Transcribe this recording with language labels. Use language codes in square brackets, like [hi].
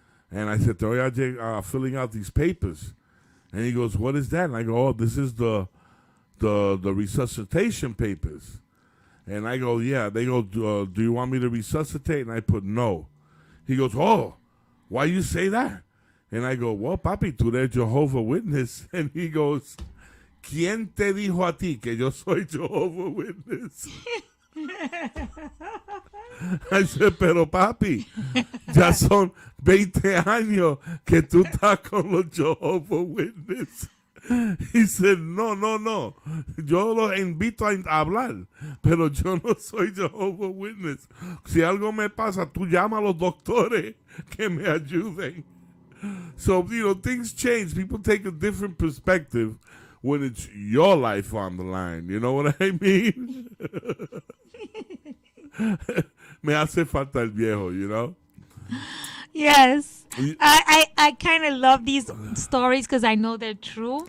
[en] And I said, [es] te voy a [en] filling out these papers. And he goes, what is that? And I go, oh, this is the resuscitation papers. And I go, yeah. They go, do you want me to resuscitate? And I put no. He goes, oh, why you say that? And I go, well, Papi, [es] tú eres [en] Jehovah's Witness. And he goes, [es] ¿quién te dijo a ti que yo soy Jehovah's Witness? [en] I said, [es] pero Papi, ya son 20 años que tú estás con los Jehovah's Witness. [en] He said, [es] no. Yo los invito a hablar, pero yo no soy Jehovah's Witness. Si algo me pasa, tú llama a los doctores que me ayuden. [en] So, things change. People take a different perspective when it's your life on the line. You know what I mean? [es] Me hace falta el viejo, [en] Yes. I kind of love these stories because I know they're true.